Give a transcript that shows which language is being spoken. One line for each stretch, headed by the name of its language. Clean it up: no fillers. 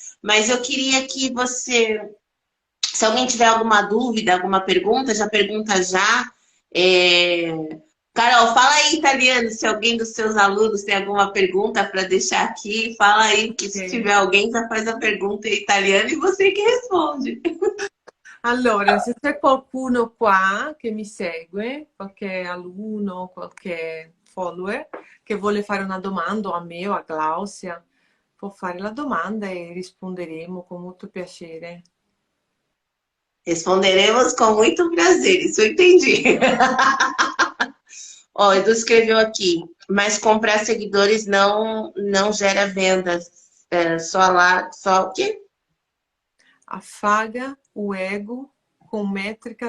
Portuguese: Mas eu queria que você, se alguém tiver alguma dúvida, alguma pergunta, já pergunta já. Carol, fala aí em italiano, se alguém dos seus alunos tem alguma pergunta para deixar aqui, fala aí, que se Ok. tiver alguém, já faz a pergunta em italiano e você que responde.
Italian: Allora, se c'è qualcuno qua che mi segue, qualche alunno, qualche follower, che vuole fare una domanda o a me o a Glaucia, può fare la domanda e risponderemo con molto piacere.
Portuguese: Responderemos com muito prazer, isso eu entendi. Ó, Edu escreveu aqui, mas comprar seguidores não gera vendas. Só lá, só o quê? Afaga o ego com métrica